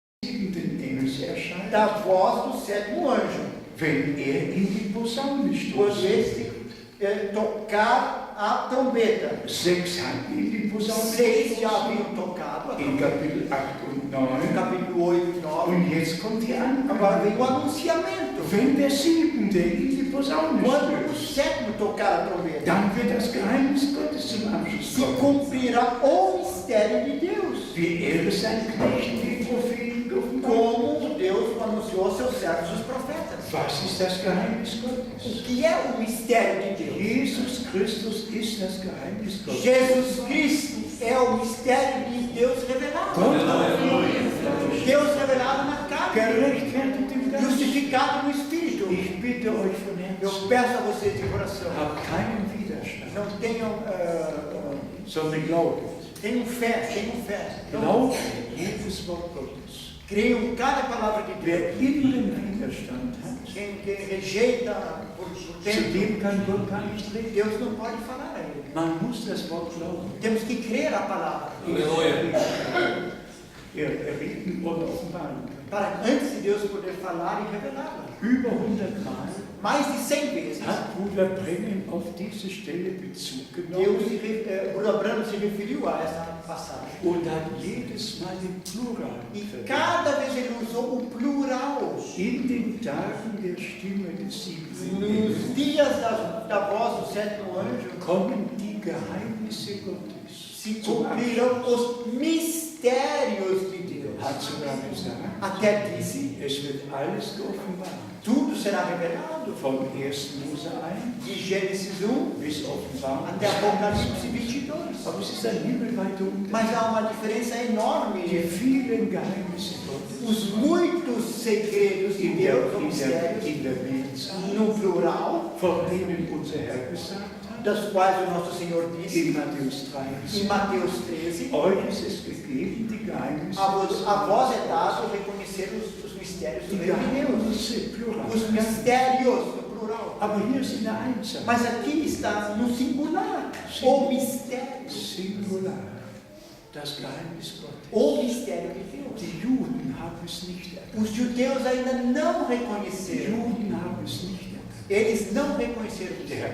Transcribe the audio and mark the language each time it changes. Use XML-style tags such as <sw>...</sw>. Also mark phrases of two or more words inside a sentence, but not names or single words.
<de>siebenten Engels erscheint,</de> <pt>da voz do sétimo anjo.</pt> <de>wenn in die Posaune</de> <pt>Quando</pt> <de>stoßt.</de> <pt>este tocar a trombeta.</pt> <de>6 hatten in die Posaune</de> <pt>6 já</pt> <de>gestoßen,</de> <pt>haviam tocado a</pt> <de>in</de> <pt>trombeta.</pt> <de>Kapitel 8 und</de> <pt>No</pt> <de>9.</de> <pt>capítulo 8 e 9.</pt> <de>Und jetzt kommt die</de> <pt>Agora</pt> <de>Ankündigung.</de> <pt>vem o anunciamento.</pt> <de>Wenn der siebente in die Posaune</de> <pt>Quando o</pt> <de>stößt,</de> <pt>sétimo tocar a trombeta,</pt> <de>dann wird das Geheimnis Gottes zum Abschluss</de> <pt>se</pt> <de>kommen.</de> <pt>cumprirá o mistério de Deus.</pt> <de>Wie er seinen Knechten, den Propheten, geoffenbart.</de> <pt>Como Deus anunciou aos seus servos, os profetas.</pt> <de>Was ist das Geheimnis Gottes?</de> <pt>O que é o mistério de Deus?</pt> <de>Jesus Christus ist das Geheimnis Gottes.</de> <pt>Jesus Cristo é o mistério de Deus revelado.</pt> <de>Gott hat</de> <pt>Deus revelado na carne,</pt> <de>gerechtfertigt im Geist.</de> <pt>justificado no Espírito.</pt> <de>Ich bitte euch von</de> <pt>Eu</pt> <de>Herzen,</de> <pt>peço a vocês de coração,</pt> <de>habt keinen Widerstand,</de> <pt>não tenham,</pt> <de>sondern glaubt.</de> <pt>tenham fé, tenham fé. Não,</pt> <de>Glaubt jedes Wort Gottes.</de> <pt>creiam em cada palavra de Deus.</pt> <de>Wer inneren Widerstand hat,</de> <pt>Quem rejeita por</pt> <de>zu</de> <pt>tempo,</pt> <de>dem kann Gott gar nicht reden.</de> <pt>Deus não pode falar a ele.</pt> <de>Man muss das Wort glauben.</de> <pt>Temos que crer a palavra.</pt> <de>Reden und offenbaren kann.</de> <pt>Para antes de Deus poder falar e revelá-la.</pt> <de>Über 100 Mal</de> <pt>Mais de 100 vezes,</pt> <de>hat Bruder Brennan auf diese Stelle Bezug</de> <pt>Deus</pt> <de>genommen</de> <pt>Bruno Abramo se referiu a essa passagem.</pt> <de>und hat jedes Mal den Plural</de> <pt>E</pt> <de>verwendet.</de> <pt>cada vez ele usou o plural.</pt> <de>In den Tagen der Stimme des siebten Engels</de> <pt>Nos dias da voz do sétimo anjo,</pt> <de>kommen die Geheimnisse Gottes</de> <pt>se</pt> <de>zum Abschluss.</de> <pt>cumprirão os mistérios de Deus.</pt> <de>Hat sogar gesagt,</de> <pt>Até disse,</pt> <de>es wird alles geoffenbart.</de> <pt>tudo será revelado.</pt> <de>Vom 1. Mose 1</de> <pt>De Gênesis 1</pt> <de>bis Offenbarung.</de> <pt>até Apocalipse 22.</pt> <de>Aber es ist ein himmelweiter Unterschied.</de> <pt>Mas há uma diferença enorme</pt> <de>Die vielen Geheimnisse Gottes</de> <pt>os muitos segredos de Deus, ou mistérios,</pt> <de>in der Mehrzahl,</de> <pt>no plural,</pt> <de>von denen unser Herr gesagt hat,</de> <pt>das quais o nosso Senhor disse</pt> <de>in Matthäus</de> <pt>em</pt> <de>13,</de> <pt>Mateus 13,</pt> <de>euch ist es gegeben, die Geheimnisse</de> <pt>a vós é dado reconhecer os mistérios do</pt> <de>die</de> <pt>reino de Deus.</pt> <de>Geheimnisse, plural.</de> <pt>Os mistérios no plural.</pt> <de>Aber hier ist in der Einzahl,</de> <pt>Mas aqui está no singular, o mistério.</pt> <de>Singular, das Geheimnis Gottes.</de> <pt>O mistério de Deus.</pt> <de>Die Juden haben es nicht erkannt.</de> <pt>Os judeus ainda não</pt> <de>Die</de> <pt>reconheceram.</pt> <de>Juden haben es nicht erkannt.</de> <pt>Eles não reconheceram o</pt> <de>Der</de> <pt>mistério.</pt>